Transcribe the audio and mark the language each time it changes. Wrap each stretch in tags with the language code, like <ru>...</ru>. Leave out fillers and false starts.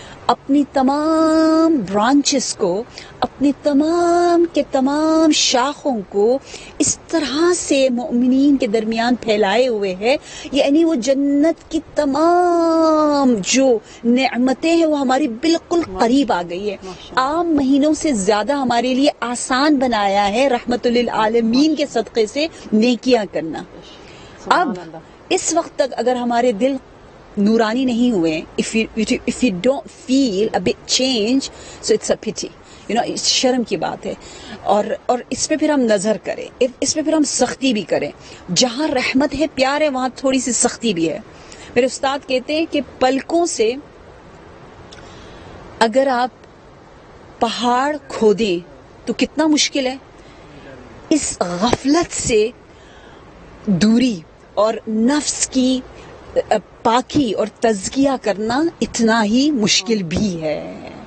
<ur>اپنی تمام برانچز کو، اپنی تمام کے تمام شاخوں کو اس طرح سے مومنین کے درمیان پھیلائے ہوئے ہے، یعنی وہ جنت کی تمام جو نعمتیں ہیں وہ ہماری بالکل قریب آ گئی ہے. عام مہینوں سے زیادہ ہمارے لیے آسان بنایا ہے رحمت للعالمین کے صدقے سے نیکیاں کرنا. اب اس وقت تک اگر ہمارے دل نورانی نہیں ہوئے،</ur> <en>if you don't feel a bit change, so it's a pity.</en> <ur>شرم کی بات ہے. اور اس پہ پھر ہم نظر کریں، اس پہ پھر ہم سختی بھی کریں. جہاں رحمت ہے، پیار ہے، وہاں تھوڑی سی سختی بھی ہے. میرے استاد کہتے ہیں کہ پلکوں سے اگر آپ پہاڑ کھودیں تو کتنا مشکل ہے، اس غفلت سے دوری اور نفس کی پاکی اور تزکیہ کرنا اتنا ہی مشکل بھی ہے.</ur>